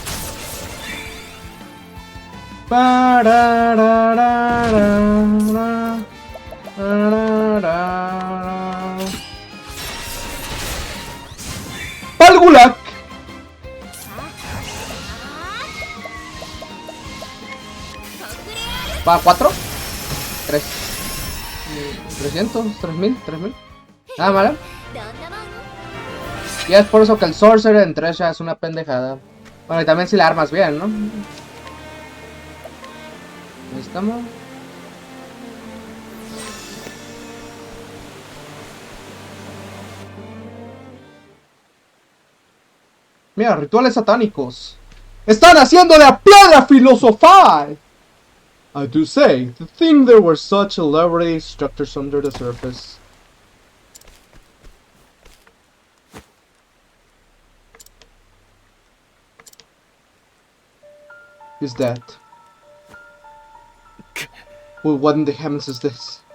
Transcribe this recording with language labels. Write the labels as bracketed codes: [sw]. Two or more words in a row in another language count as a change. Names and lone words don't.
[es] ¡Palgulac! ¿Para 4? 3. 300, 3000, 3000. Ah, vale. [ja] どんなもん [es] Y es por eso que el Sorcerer en 3 ya es una pendejada. Bueno, y también si la armas bien, ¿no? Ahí estamos. Mira, rituales satánicos. ¡Están haciéndole a piedra filosofal! [en] I do say, to think there were such elaborate structures under the surface. Is that? Well, what in the heavens is this?